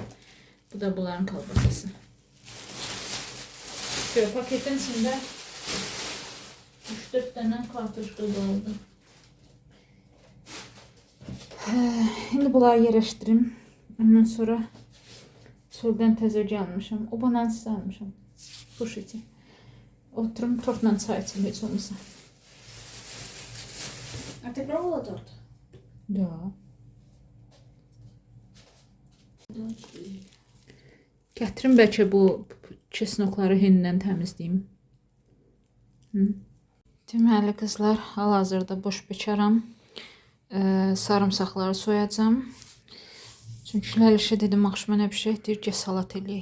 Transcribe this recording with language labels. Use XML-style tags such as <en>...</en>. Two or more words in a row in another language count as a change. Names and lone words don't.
<az>Bu da bunların kalbasası. Şöyle paketin içində 3-4 dənə kartuşka qaldı. Şimdi bunları yerləşdirim. Ondan sonra çöldən təzə gəlmişəm. O banansı almışam. Kuş için. Oturum tortla çay içim heç olmasa.</az> <ru>А ты пробовала торт? Da.</ru> <az>Gətirim bəlkə bu çesnokları henindən təmizləyim. Deməli qızlar, hal-hazırda boş bekaram. Sarımsaqları soyacağım. Çünki Ləlişə dedim, axşama nə bişək, deyir ki, salat eləyək.</az>